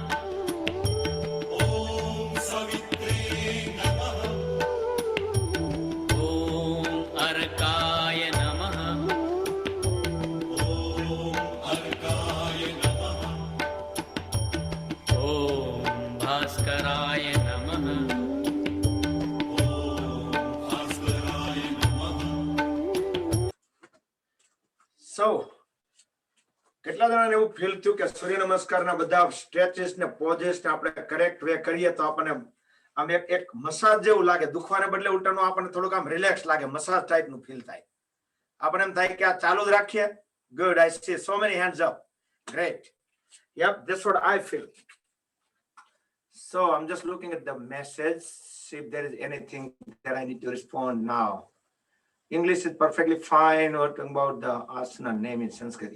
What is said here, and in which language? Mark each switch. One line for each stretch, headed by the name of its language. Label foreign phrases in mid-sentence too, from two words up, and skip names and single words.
Sanskrit: ॐ अर्काय नमः ॐ भास्कराय नमः
English: So,
Gujarati: કેટલા જણાને એવું ફીલ થયું કે સૂર્ય નમસ્કારના બધા સ્ટ્રેચીસ ને પોઝિસ ને આપણે
English: correct way
Gujarati: કરીએ તો આપણને આમ એક મસાજ જેવું લાગે, દુખવાને બદલે ઉલટાનું આપણને થોડુંક આમ રિલેક્સ લાગે, મસાજ ટાઈપનું ફીલ થાય. આપણને એમ થાય કે આ ચાલુ જ રાખીએ.
English: Good, I see so many hands up. Great. Yep, that's what I feel. So I'm just looking at the message, see if there is anything that I need to respond now. English is perfectly fine. We're talking about the asana name in Sanskrit.